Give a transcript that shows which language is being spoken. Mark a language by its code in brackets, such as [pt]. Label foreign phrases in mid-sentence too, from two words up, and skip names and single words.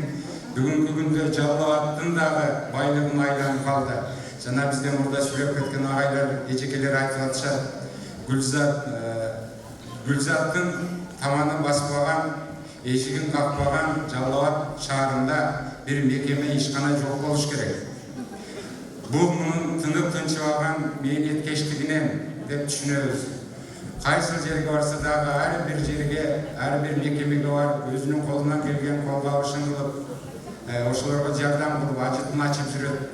[ky] Бүгүнкү күндө Жалал Абадтын дагы байлыгын айланып калды. Жана бизден мурда сүйлөп кеткен агайлар, эжекелер айтып атышат. Гүлзаттын таманы баспаган, эшигин какпаган Жалал Абад шаарында бир мекеме ишкана жок болуш керек. Бул мунун тынып тынчыбаган мээнеткечтигинен деп түшүнөбүз. Кайсы жерге барса дагы ар бир жерге, ар бир мекемеге барып, өзүнүн колунан келген колдобушун кылып, ошолорго жардам кылып, ажытын ачып жүрөт.